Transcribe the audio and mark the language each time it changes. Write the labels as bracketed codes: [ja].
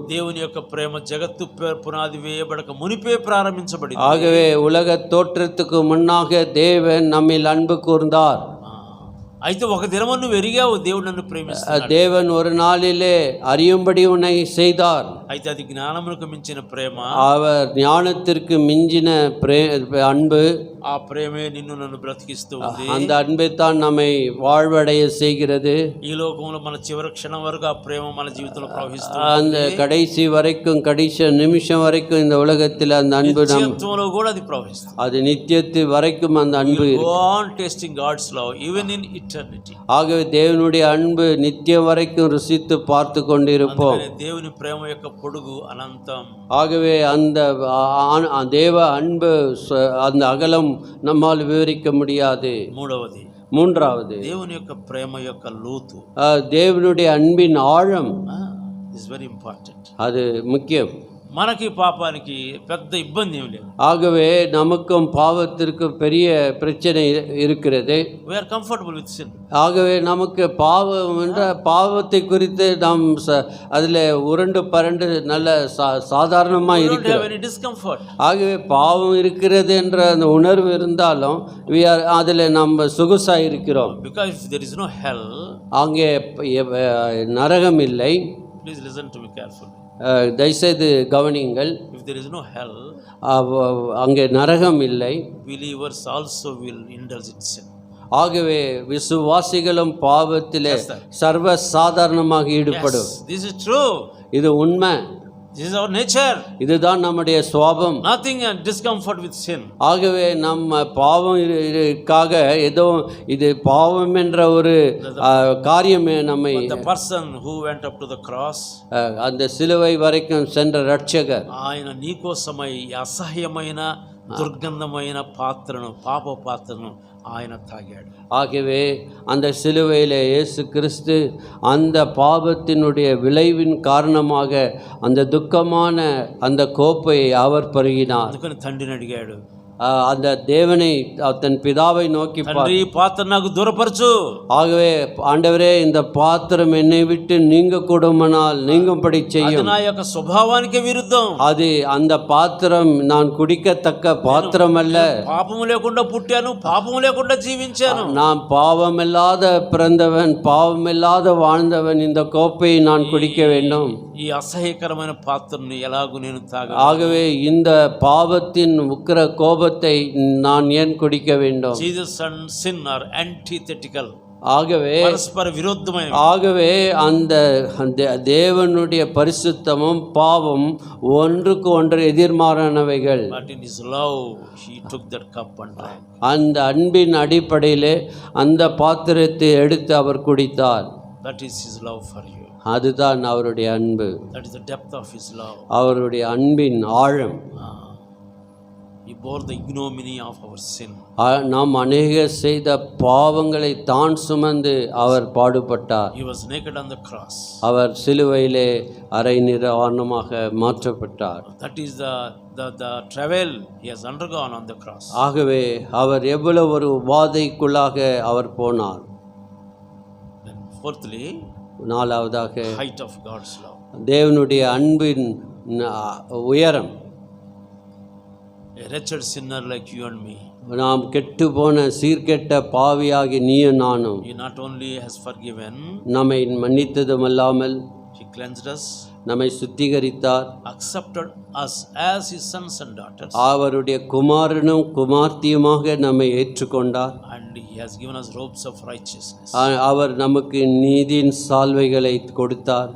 [te] దేవుని యొక్క ప్రేమ జగత్తు పునాది వేయబడక మునిపే ప్రారంభించబడింది. [ta] ஆகவே உலக தோற்றத்துக்கு முன்னாக தேவன் நம்மில் அன்பு கூர்ந்தார். [te] అయితే ఒక దినము నువ్వు ఎరిగావు దేవుడు నన్ను ప్రేమిస్తున్నాడు. [ta] தேவன் ஒரு நாளிலே அறியும்படி உன்னை செய்தார். [te] అయితే అది జ్ఞానమునకు మించిన ప్రేమ. [ta] அவர் ஞானத்திற்கு மிஞ்சின அன்பு. [te] ఆ ప్రేమే నిన్ను నన్ను బ్రతికిస్తూ ఉంది. [ta] அந்த அன்பை தான் நம்மை வாழ்வடைய செய்கிறது. [te] ఈ లోకంలో మన చివరి క్షణం వరకు ఆ ప్రేమ మన జీవితంలో ప్రవహిస్తుంది. [ta] அந்த கடைசி வரைக்கும், கடைசி நிமிஷம் வரைக்கும் இந்த உலகத்தில் அந்த அன்பு [te] నిత్యత్వంలో కూడా అది ప్రవహిస్తుంది. [ta] அது நித்தியத்து வரைக்கும் அந்த அன்பு [en] Tasting God's love even in eternity. [ta] ஆகவே தேவனுடைய அன்பு நித்தியம் வரைக்கும் ருசித்து பார்த்து கொண்டிருப்போம். [te] దేవుని ప్రేమ యొక్క పొడుగు అనంతం. [ta] ஆகவே அந்த தேவ அன்பு அந்த அகலம் நம்மால் விவரிக்க முடியாது. மூன்றாவது [te] దేవుని యొక్క ప్రేమ యొక్క లోతు. [ta] தேவனுடைய அன்பின் ஆழம் [en] Is very important. [ta] அது முக்கியம். [te] మనకి పాపానికి పెద్ద ఇబ్బంది ఏం లేదు. [ta] ஆகவே நமக்கும் பாவத்திற்கும் பெரிய பிரச்சனை இருக்கிறது. [en] we are comfortable with sin. [ta] ஆகவே நமக்கு பாவம் என்ற பாவத்தை குறித்து நாம் அதில் உருண்டு பரண்டு நல்ல சாதாரணமாக இருக்கிறோம். ஆகவே பாவம் இருக்கிறது என்ற அந்த உணர்வு இருந்தாலும் அதில் நம்ம சொகுசாக இருக்கிறோம். [en] because there is no hell. [ta] அங்கே நரகம் இல்லை. [en] please listen to me carefully. [ta] தயவுசெய்து கவனியுங்கள். [en] if there is no hell, [ta] அங்கே நரகம் இல்லை. [en] believers also will indulge in sin. [ta] ஆகவே விசுவாசிகளும் பாவத்திலே சர்வ சாதாரணமாக ஈடுபடும். [en] this is true. [ta] இது உண்மை. [en] this is our nature. [ta] இதுதான் நம்முடைய சுபாவம். [en] nothing discomfort with sin. [ta] ஆகவே நம்ம பாவம்காக ஏதோ இது பாவம் என்ற ஒரு காரியமே நம்மை. [en] the person who went up to the cross, [ta] அந்த சிலுவை வரைக்கும் சென்ற ரட்சகர், [te] ఆయన నీకోసమై అసహ్యమైన దుర్గంధమైన పాత్రను, పాప పాత్రను ఆయన తాగాడు. [ta] ஆகவே அந்த சிலுவையில் இயேசு கிறிஸ்து அந்த பாவத்தினுடைய விளைவின் காரணமாக அந்த துக்கமான அந்த கோப்பை அவர் பருகினார். [te] అందుకని తండ్రిని అడిగాడు, [ta] அந்த தேவனை தன் பிதாவை நோக்கி, [te] తండ్రి ఈ పాత్ర నాకు దూరపరచు. [ta] ஆகவே ஆண்டவரே, இந்த பாத்திரம் என்னை விட்டு நீங்க கூடுமானால் நீங்கும்படி செய்யும். [te] నా యొక్క స్వభావానికి విరుద్ధం. [ta] அது அந்த பாத்திரம் நான் குடிக்கத்தக்க பாத்திரம் அல்ல. [te] పాపము లేకుండా పుట్టాను, పాపము లేకుండా జీవించాను. [ta] நான் பாவமில்லாத பிறந்தவன், பாவமில்லாத வாழ்ந்தவன். இந்த கோப்பையை நான் குடிக்க வேண்டும். [te] ఈ అసహ్యకరమైన పాత్రను ఎలాగూ నేను తాగను. [ta] ஆகவே இந்த பாவத்தின் உக்கிர கோபத்தை நான் ஏன் குடிக்க வேண்டும்? [en] Jesus and sin are antithetical. [ta] ஆகவே பரஸ்பர விரோதமான. ஆகவே அந்த தேவனுடைய பரிசுத்தமும் பாவம் ஒன்றுக்கு ஒன்று எதிர்மாறானவைகள். [en] But in his love he took that cup and drank. [ta] அந்த அன்பின் அடிப்படையிலே அந்த பாத்திரத்தை எடுத்து அவர் குடித்தார். [en] That is his love for you. [ta] அதுதான் அவருடைய அன்பு. [en] That is the depth of his love. [ta] அவருடைய அன்பின் ஆழம். [en] He bore the ignominy of our sin. [ta] நாம் அநேக செய்த பாவங்களை தான் சுமந்து அவர் பாடுபட்டார். [en] He was naked on the cross. [ta] அவர் சிலுவையிலே அரை நிர்வாணமாக மாற்றப்பட்டார். [en] That is the travel he has undergone on the cross. [ta] ஆகவே அவர் எவ்வளவு ஒரு உபாதைக்குள்ளாக அவர் போனார். [en] Then fourthly, [ta] நாலாவதாக [en] height of God's love. [ta] தேவனுடைய அன்பின் உயரம். [en] a wretched sinner like you and me. [ta] நாம் கெட்டு போன சீர்கெட்ட பாவியாகி நீயும் நானும். [en] He not only has forgiven, [ta] நம்மை மன்னித்ததுமல்லாமல் [en] He cleansed us, [ta] நம்மை சுத்திகரித்தார், [en] accepted us as His sons and daughters, [ta] அவருடைய குமாரனும் குமார்த்தியுமாக நம்மை ஏற்றுக்கொண்டார். [en] and He has given us robes of righteousness. [ta] அவர் நமக்கு நீதியின் சால்வைகளை கொடுத்தார்.